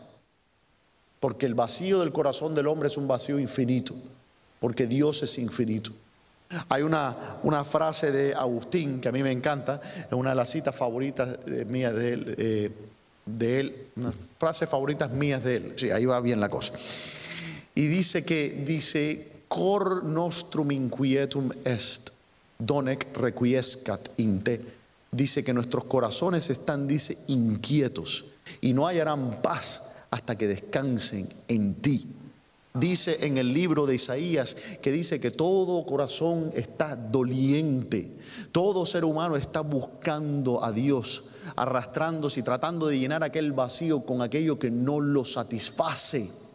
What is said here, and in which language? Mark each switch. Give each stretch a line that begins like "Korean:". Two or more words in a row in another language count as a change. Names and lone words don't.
Spanish: Porque el vacío del corazón del hombre es un vacío infinito, porque Dios es infinito. Hay una frase de Agustín que a mí me encanta, es una de las citas favoritas mías de él, unas frases favoritas mías de él. Sí, ahí va bien la cosa. Y dice,
Latin: cor nostrum inquietum est, donec requiescat in te.
Spanish: Dice que nuestros corazones están, dice, inquietos y no hallarán paz hasta que descansen en ti. Dice en el libro de Isaías que dice que todo corazón está doliente, todo ser humano está buscando a Dios, arrastrándose y tratando de llenar aquel vacío con aquello que no lo satisface.